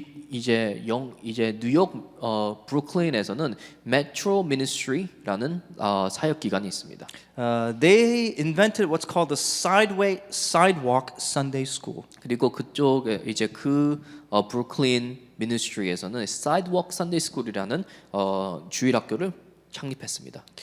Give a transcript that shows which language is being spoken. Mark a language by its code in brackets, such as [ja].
[ko] 이제 뉴욕 브루클린에서는 메트로 미니스트리라는 사역 기관이 있습니다. [en] They invented what's called the sidewalk Sunday School. [ko] 그리고 그쪽에 이제 그 브루클린 미니스트리에서는 사이드워크 선데이 스쿨이라는 주일 학교를 창립했습니다.